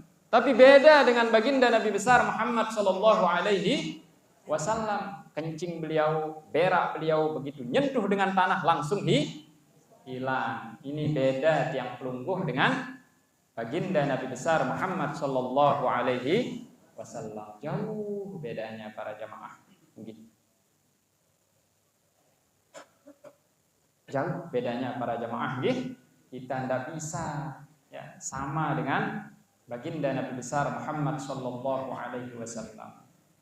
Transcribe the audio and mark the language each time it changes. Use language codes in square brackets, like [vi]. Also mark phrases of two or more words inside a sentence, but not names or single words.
[id] Tapi beda dengan baginda Nabi besar Muhammad [ar] sallallahu alaihi wasallam. [id] Kencing beliau, berak beliau begitu nyentuh dengan tanah langsung hilang. Ini beda tiang pelungguh dengan baginda Nabi besar Muhammad [ar] sallallahu alaihi wasallam. [id] Jauh bedanya para jamaah. Jauh bedanya para jamaah. Kita tidak bisa ya, sama dengan baginda Nabi besar Muhammad [ar] sallallahu alaihi wasallam.